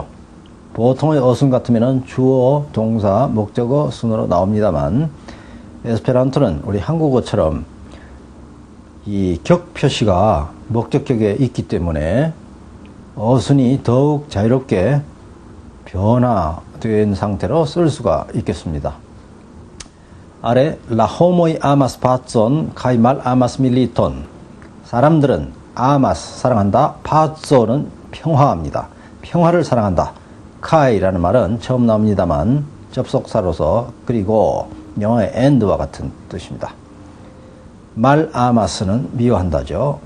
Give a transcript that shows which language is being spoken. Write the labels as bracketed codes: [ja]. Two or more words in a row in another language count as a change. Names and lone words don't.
[ko] 보통의 어순 같으면 주어, 동사, 목적어 순으로 나옵니다만 에스페란토는 우리 한국어처럼 이 격 표시가 목적격에 있기 때문에 어순이 더욱 자유롭게 변화된 상태로 쓸 수가 있겠습니다. [eo] 아래 La homoi amas pacon kai mal amas militon. [ko] 사람들은 amas 사랑한다, pacon은 평화합니다. 평화를 사랑한다. kai라는 말은 처음 나옵니다만 접속사로서 그리고 영어의 and와 같은 뜻입니다. [eo] mal amas [ko] 는 미워한다죠.